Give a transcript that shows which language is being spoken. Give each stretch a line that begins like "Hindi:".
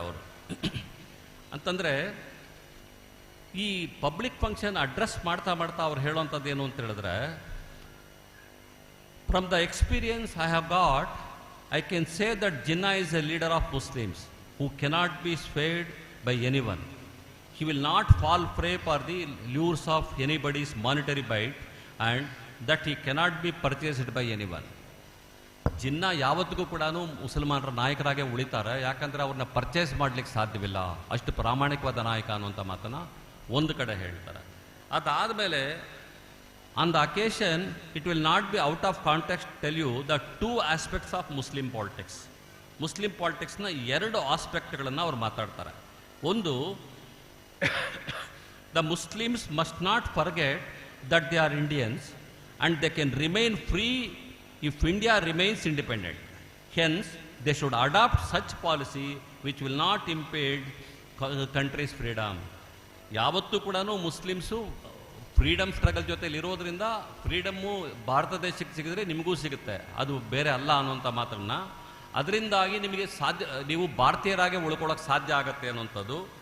Kannada: ಅವರು ಅಂತಂದರೆ ಈ ಪಬ್ಲಿಕ್ ಫಂಕ್ಷನ್ ಅಡ್ರೆಸ್ ಮಾಡ್ತಾ ಅವ್ರು ಹೇಳೋವಂಥದ್ದು ಏನು ಅಂತ ಹೇಳಿದ್ರೆ,
English: From the experience I have got, I can say that Jinnah is a leader of Muslims who cannot be swayed by anyone. He will not fall prey for the lures of anybody's monetary bite and that he cannot be purchased by anyone.
Kannada: Jinnah ಯಾವತ್ತಿಗೂ ಕೂಡ ಮುಸಲ್ಮಾನರ ನಾಯಕರಾಗೆ ಉಳಿತಾರೆ, ಯಾಕಂದರೆ ಅವ್ರನ್ನ purchase ಮಾಡಲಿಕ್ಕೆ ಸಾಧ್ಯವಿಲ್ಲ, ಅಷ್ಟು ಪ್ರಾಮಾಣಿಕವಾದ ನಾಯಕ ಅನ್ನುವಂಥ ಮಾತನ್ನು ಒಂದು ಕಡೆ ಹೇಳ್ತಾರೆ. ಅದಾದಮೇಲೆ
English: On the occasion it will not be out of context tell you the 2 aspects of Muslim politics.
Kannada: Muslim ಪಾಲಿಟಿಕ್ಸ್ನ 2 ಆಸ್ಪೆಕ್ಟ್ಗಳನ್ನು ಅವ್ರು ಮಾತಾಡ್ತಾರೆ.
English: ಒಂದು, the Muslims must not forget that they are Indians and they can remain free if India remains independent. Hence, they should adopt such policy which will not impede country's freedom.
Kannada: ಯಾವತ್ತೂ ಕೂಡ Muslims freedom struggle ಜೊತೆಲಿ ಇರೋದ್ರಿಂದ freedom Bharat ದೇಶಕ್ಕೆ ಸಿಗಿದ್ರೆ ನಿಮಗೂ ಸಿಗುತ್ತೆ, ಅದು ಬೇರೆ ಅಲ್ಲ ಅನ್ನುವಂಥ ಮಾತನ್ನು, ಅದರಿಂದಾಗಿ ನಿಮಗೆ ನೀವು ಭಾರತೀಯರಾಗೆ ಉಳ್ಕೊಳ್ಳೋಕೆ ಸಾಧ್ಯ ಆಗುತ್ತೆ ಅನ್ನುವಂಥದ್ದು.